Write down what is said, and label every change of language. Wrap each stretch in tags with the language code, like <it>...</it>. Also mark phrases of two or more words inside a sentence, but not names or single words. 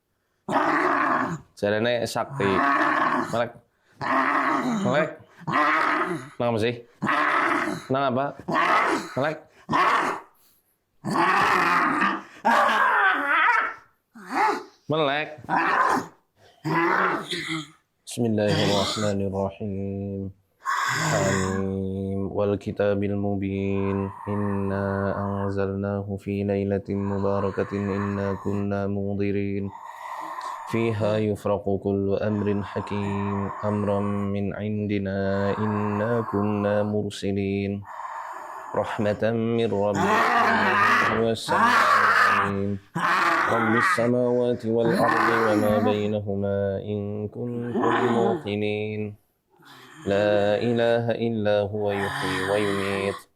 <jv>Jarene sakti. Melek. Nang apa sih? Nang apa? Melek. Melek.</jv> <ar>Bismillahirrahmanirrahim. حميم والكتاب المبين إنا أنزلناه في ليلة مباركة إنا كنا منذرين فيها يفرق كل أمر حكيم أمرا من عندنا إنا كنا مرسلين رحمة من ربك هو السميع العليم رب السماوات والأرض وما بينهما إن كنتم موقنين لا إله إلا هو يحيي ويميت</ar>